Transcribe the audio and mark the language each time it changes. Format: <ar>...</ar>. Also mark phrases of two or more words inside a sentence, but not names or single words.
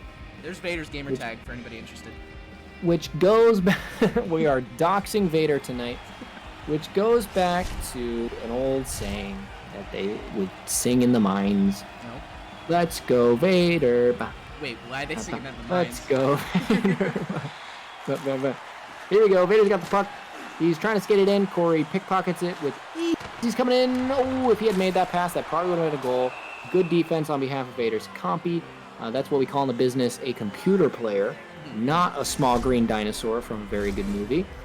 <en>There's Vader's gamer tag for anybody interested. Which goes back... we are doxing Vader tonight. Which goes back to an old saying that they would sing in the mines. No. Let's go, Vader. Ba, Wait, why are they singing that in the Let's mines? go, Vader. Ba, ba, ba. Here we go. Vader's got the puck. He's trying to skate it in. Corey pickpockets it with ease. He's coming in. Oh, if he had made that pass, that probably would have been a goal. Good defense on behalf of Vader's compy. That's what we call in the business a computer player, not a small green dinosaur from a very good movie.</en>